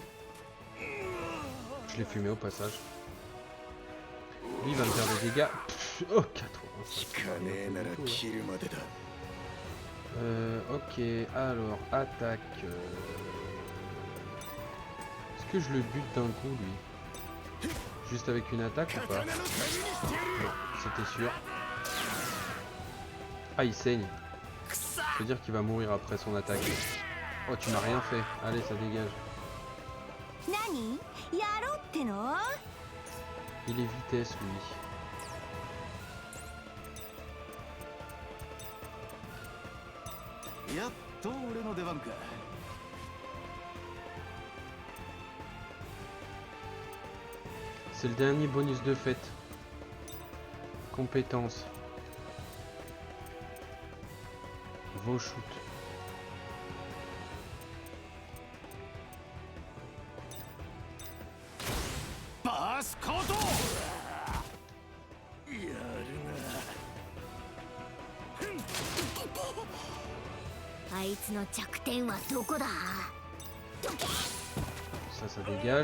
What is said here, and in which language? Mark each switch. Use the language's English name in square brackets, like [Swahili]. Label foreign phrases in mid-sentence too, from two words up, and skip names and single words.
[French] Je l'ai fumé au passage. Lui il va me faire des dégâts. Oh, 4. [Japanese] 引かねえなら切るまでだ。 [French] Ok, alors, attaque. Est-ce que je le bute d'un coup, lui? Juste avec une attaque ou pas? Non, c'était sûr. Ah, il saigne. Ça veut dire qu'il va mourir après son attaque. Oh, tu m'as rien fait. Allez, ça dégage. [Japanese] 何やろうっての？ [French] Il est vitesse, lui. C'est le dernier bonus de fête. Compétence. Vos shoots. Passe Kodo. [Japanese] あいつの弱点はどこだ？ [French] Ça, ça dégage.